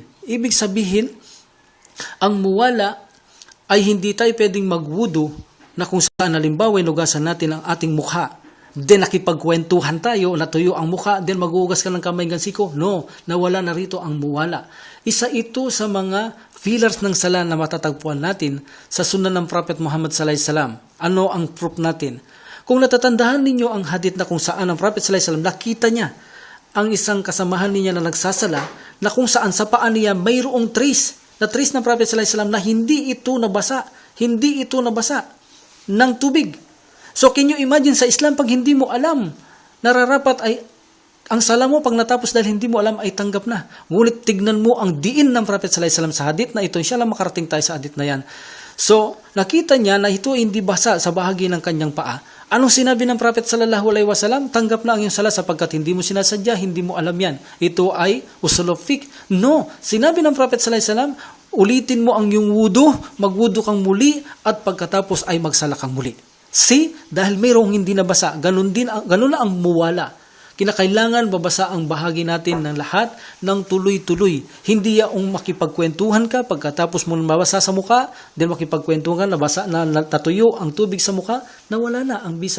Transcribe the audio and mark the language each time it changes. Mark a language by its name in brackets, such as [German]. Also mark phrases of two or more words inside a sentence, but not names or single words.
[Filipino] Ibig sabihin, ang muwala ay hindi tayo pwedeng magwudu na kung saan halimbawa inugasan natin ang ating mukha. Then nakipagkwentuhan tayo, natuyo ang mukha, then maghuhugas ka ng kamay hanggang siko. No, nawala na rito ang muwala. Isa ito sa mga pillars ng sala na matatagpuan natin sa sunnah ng Prophet Muhammad [Arabic] صلى الله عليه وسلم. [Filipino] Ano ang proof natin? Kung natatandaan ninyo ang hadith na kung saan ang Prophet [Arabic] صلى الله عليه وسلم [Filipino] nakita niya ang isang kasamahan niya na nagsasala na kung saan sa paa niya mayroong trace ng Prophet [Arabic] صلى الله عليه وسلم [Filipino] na hindi ito nabasa ng tubig. [English] So can you imagine [Filipino] sa Islam pag hindi mo alam, nararapat ay ang sala mo pag natapos dahil hindi mo alam ay tanggap na. Ngunit tignan mo ang diin ng Prophet [Arabic] صلى الله عليه وسلم [Filipino] sa hadith na ito. Inshallah makarating tayo sa hadith na yan. So nakita niya na ito hindi basa sa bahagi ng kanyang paa. Anong sinabi ng Prophet [Arabic] صلى الله عليه وسلم? [Filipino] Tanggap na ang iyong sala sapagkat hindi mo sinasadya, hindi mo alam yan. Ito ay usul of fiqh. No, sinabi ng Prophet [Arabic] صلى الله عليه وسلم, [Filipino] ulitin mo ang iyong wudu, magwudu kang muli at pagkatapos ay magsala kang muli. See, dahil mayroong hindi nabasa, ganun na ang muwala. Kinakailangan babasa ang bahagi natin ng lahat ng tuloy-tuloy. Hindi yaong makipagkwentuhan ka pagkatapos mo mabasa sa mukha, then makipagkwentuhan ka, natuyo ang tubig sa mukha, nawala na ang bisa.